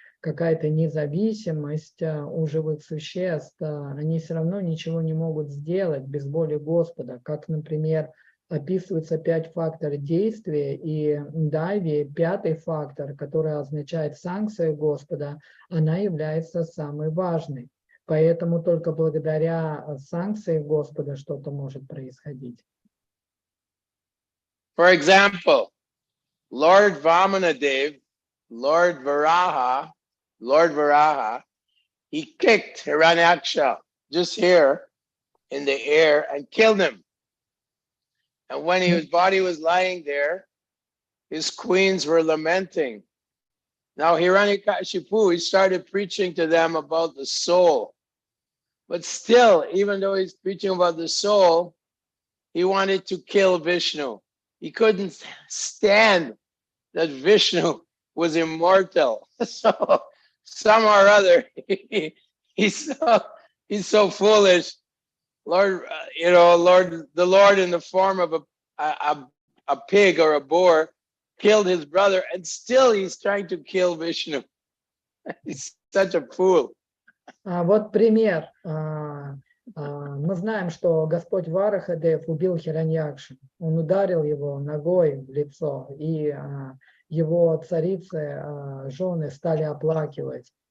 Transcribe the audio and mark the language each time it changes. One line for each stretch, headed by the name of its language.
Russian: какая-то независимость у живых существ, они все равно ничего не могут сделать без воли Господа, как, например, описывается 5 факторов действия, и дайви, 5-й фактор, который означает санкцию Господа, она является самой важной. Поэтому только благодаря санкции Господа что-то может происходить.
English: For example, Lord Vamanadev, Lord Varaha, he kicked Hiranyaksha just here in the air and killed him. And when his body was lying there, his queens were lamenting. Now Hiranyakashipu, he started preaching to them about the soul. But still, even though he's preaching about the soul, he wanted to kill Vishnu. He couldn't stand that Vishnu was immortal. So some or other, he's so foolish. Lord, the Lord in the form of a pig or a boar killed his brother, and still he's trying to kill Vishnu. He's such a fool.
Russian: Вот пример. Мы знаем, что Господь Варахадев убил Хираньякшу. Он ударил его ногой в лицо, и его царицы, жены стали оплакивать.